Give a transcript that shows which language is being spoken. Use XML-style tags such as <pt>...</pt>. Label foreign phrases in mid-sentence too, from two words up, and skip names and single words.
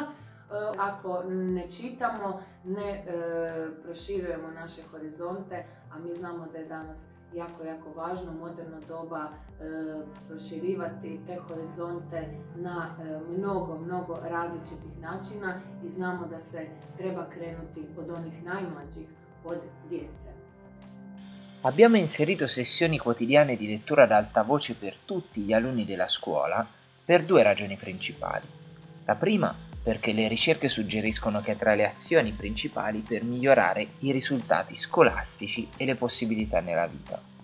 <hr>Ako ne čitamo, ne proširujemo naše horizonte, a mi znamo da je danas jako važno u moderno doba proširivati te horizonte na mnogo različitih načina i znamo da se treba krenuti od onih najmlađih, od djece.</hr> <it>Abbiamo inserito sessioni quotidiane di lettura ad alta voce per tutti gli alunni della scuola per due ragioni principali. La prima, perché le ricerche suggeriscono che tra le azioni principali per migliorare i risultati scolastici e le possibilità nella vita.</it>